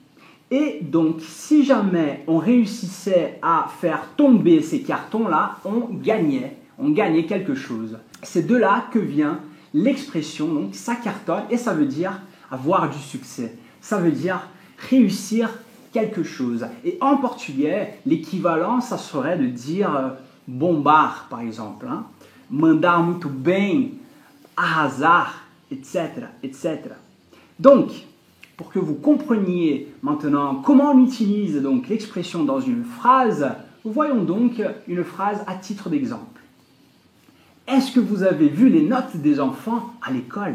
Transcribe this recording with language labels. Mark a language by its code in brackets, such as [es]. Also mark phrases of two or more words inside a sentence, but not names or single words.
[fr] Et donc, si jamais on réussissait à faire tomber ces cartons-là, on gagnait quelque chose. C'est de là que vient l'expression, donc ça cartonne, et ça veut dire avoir du succès. Ça veut dire réussir quelque chose. Et en portugais, l'équivalent, ça serait de dire bombar, par exemple, hein? [pt] Mandar muito bem, arrasar, [fr] etc., etc. Donc, pour que vous compreniez maintenant comment on utilise donc l'expression dans une phrase, voyons donc une phrase à titre d'exemple. Est-ce que vous avez vu les notes des enfants à l'école?